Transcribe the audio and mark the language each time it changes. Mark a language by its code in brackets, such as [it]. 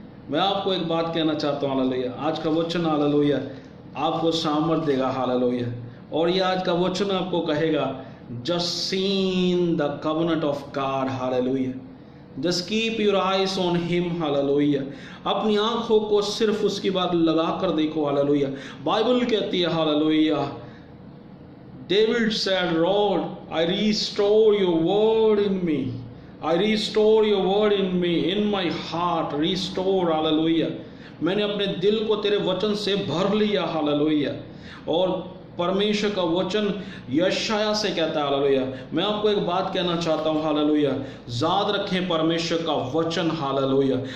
[hi] मैं आपको एक बात कहना चाहता हूँ हालेलुया, आज का वचन हालेलुया आपको सामर्थ देगा। हालेलुया। और ये आज का वचन आपको कहेगा [en] Just seen the covenant of God. [hi] Hallelujah. [en] Just keep your eyes on him. [hi] Hallelujah. अपनी आंखों को सिर्फ उसकी बात लगा कर देखो। हालेलुया। बाइबल कहती है hallelujah, [en] David said, Lord, I restore your word in me. I restore your word in me, in my heart, restore, hallelujah. [hi] मैंने अपने दिल को तेरे वचन से भर लिया। हालेलुया। और परमेश्वर का वचन यशाया से कहता है हालेलुया। मैं आपको एक बात कहना चाहता हूँ हालेलुया, याद रखें परमेश्वर का वचन। हालेलुया।